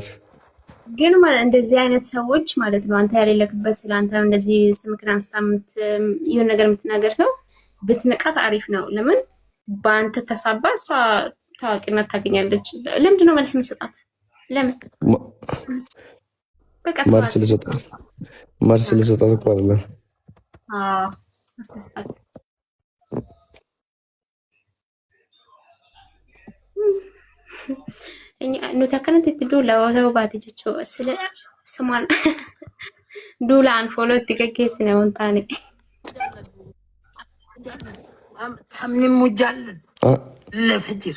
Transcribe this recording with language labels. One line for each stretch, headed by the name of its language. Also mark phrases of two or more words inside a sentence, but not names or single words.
Amharic: ግን ማለት እንደዚህ አይነት ሰዎች ማለት ነው አንተ ያሌለክበት ስላንተ እንደዚህ ስምክን አንስታምት ይሁን ነገር የምትናገር ሰው ብትነቃት አሪፍ ነው። ለምን በአንተ ተሳባ እሷ ታዋቂነት ታገኛለች። ለምንድን ነው መልስ መስጣት? ለምን በቃ መልስ ልሰጣት እኮ አይደለም።
Oromo: አትስጣት። nuti akkanatti itti duula ta'uu baate jechuudha. Sila sumaan duulaan fooloo itti gaggeessine waan taane. Sabni immoo jaalladhu lafa jira.